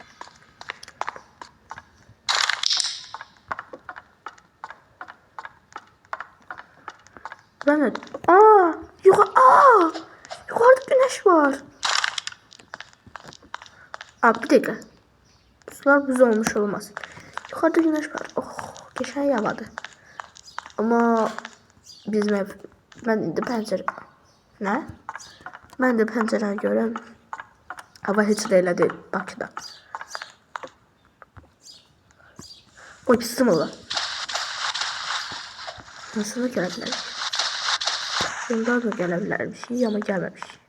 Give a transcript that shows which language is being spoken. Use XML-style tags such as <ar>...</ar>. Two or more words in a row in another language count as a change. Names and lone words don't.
<tr>Ben de... Yukarıda güneş var. Bir dakika. Sular buz olmuş olmaz. Yukarıda güneş var. Geçen yağmadı. Ama bizim ev...</tr> <az>Ben indi pəncərə... Nə? Mən də pəncərəni görəm. Hava heç də elə deyil Bakıda. Oy, pisim ola. Nasıl da gələ bilərik? Bunlar da gələ bilərmiş, amma gəlməmiş.</az>